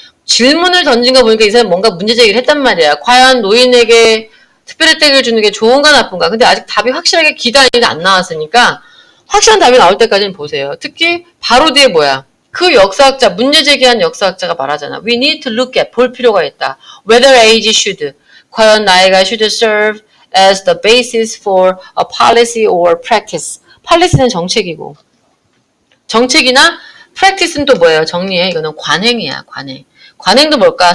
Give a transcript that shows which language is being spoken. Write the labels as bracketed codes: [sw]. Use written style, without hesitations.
[ko] 질문을 던진 거 보니까 이 사람이 뭔가 문제 제기를 했단 말이야. 과연 노인에게 특별 혜택을 주는 게 좋은가 나쁜가. 근데 아직 답이 확실하게 기단이 안 나왔으니까 확실한 답이 나올 때까지는 보세요. 특히 바로 뒤에 뭐야. 그 역사학자, 문제 제기한 역사학자가 말하잖아. [en] We need to look at, [ko] 볼 필요가 있다. [en] Whether age should, [ko] 과연 나이가 [en] should serve as the basis for a policy or practice. [ko] policy는 정책이고 정책이나 practice는 또 뭐예요? 정리해. 이거는 관행이야. 관행도 뭘까?